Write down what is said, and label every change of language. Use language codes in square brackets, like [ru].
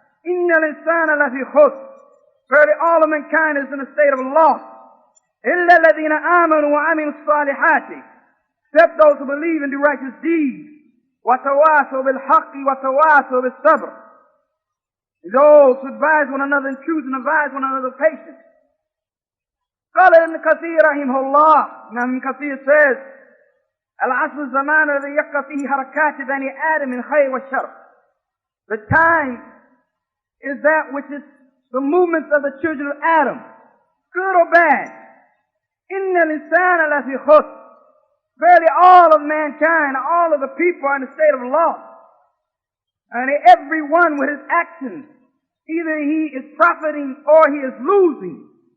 [ar] إِنَّ الْإِنسَانَ لَفِي خُسْرٍ, [en] verily all of mankind is in a state of loss. [ar] إِلَّا الَّذِينَ آمَنُوا وَعَمِلُوا الصَّالِحَاتِ, [en] except those who believe and do righteous deeds. [ar] وَتَوَاصَوْا بِالْحَقِّ وَتَوَاصَوْا بِالصَّبْرِ, [en] those who advise one another in truth and advise one another with patience. [ar] قال ابن كثير رحمه الله, [en] Ibn Kathir says, [ar] العصر الزمان الذي يقع فيه حركات بني آدم من خير والشر. [en] The time is that which is the movements of the children of Adam, good or bad. [ar] إن الإنسان لفي خسر, [en] verily all of mankind, all of the people are in a state of loss. And everyone with his actions, either he is profiting or he is losing.